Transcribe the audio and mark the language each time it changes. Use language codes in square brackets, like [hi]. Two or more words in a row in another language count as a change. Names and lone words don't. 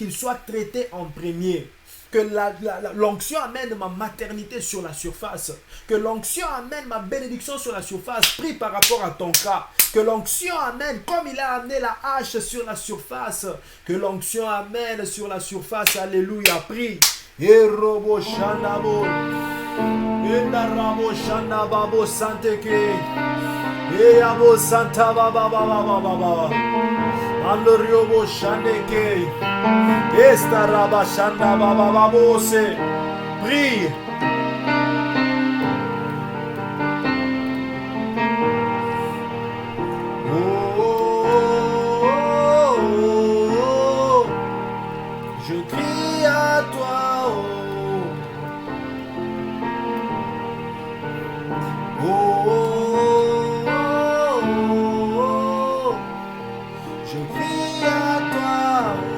[fr] qu'il soit traité en premier. Que l'onction amène ma maternité sur la surface. Que l'onction amène ma bénédiction sur la surface. Prie par rapport à ton cas. Que l'onction amène, comme il a amené la hache sur la surface. Que l'onction amène sur la surface. Alléluia. Prie. Et robo shanabo. Et narabo shanababo santeke. Et abo santa baba baba baba. Andoriobo shaneke. Esta rabashanda bababose. Prie. Oh, je crie à toi. Je crie à toi.